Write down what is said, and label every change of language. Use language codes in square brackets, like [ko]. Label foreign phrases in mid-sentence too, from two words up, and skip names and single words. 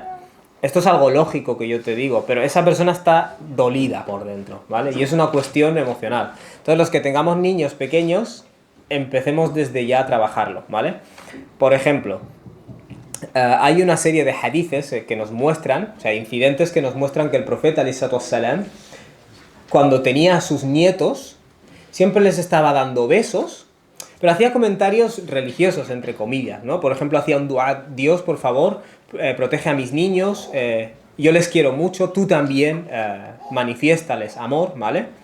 [es] Esto es algo lógico que yo te digo, pero esa persona está dolida por dentro, ¿vale? Y es una cuestión emocional. Entonces, los que tengamos niños pequeños, empecemos desde ya a trabajarlo, ¿vale? Por ejemplo, hay una serie de hadices que nos muestran, o sea, incidentes que nos muestran que el profeta, [ar] عليه الصلاة والسلام, [es] cuando tenía a sus nietos, siempre les estaba dando besos, pero hacía comentarios religiosos, entre comillas, ¿no? Por ejemplo, hacía un dua, Dios, por favor, protege a mis niños, yo les quiero mucho, tú también, manifiéstales amor, ¿vale?